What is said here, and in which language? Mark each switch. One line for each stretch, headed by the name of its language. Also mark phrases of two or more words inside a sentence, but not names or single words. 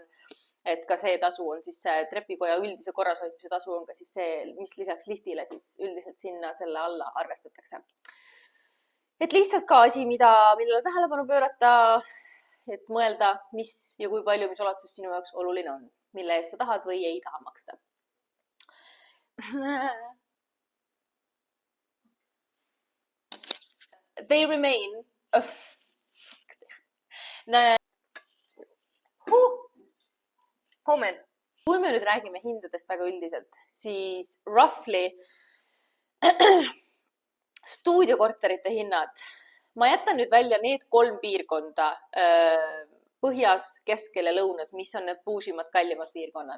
Estonian: Et ka see tasu on siis see trepikoja üldise korrashoidmise tasu on ka siis see, mis lisaks liftile siis üldiselt sinna selle alla arvestatakse. Et lihtsalt ka asi, millele tähelepanu pöörata, et mõelda, mis ja kui palju, mis ulatuses sinu jaoks oluline on, mille eest sa tahad või ei taha maksta. They remain Moment. Kui me nüüd räägime hindadest väga üldiselt, siis roughly stuudiokorterite hinnad. Ma jätan nüüd välja need 3 piirkonda põhjas, keskel ja lõunas, mis on need puusimad, kallimad piirkonnad.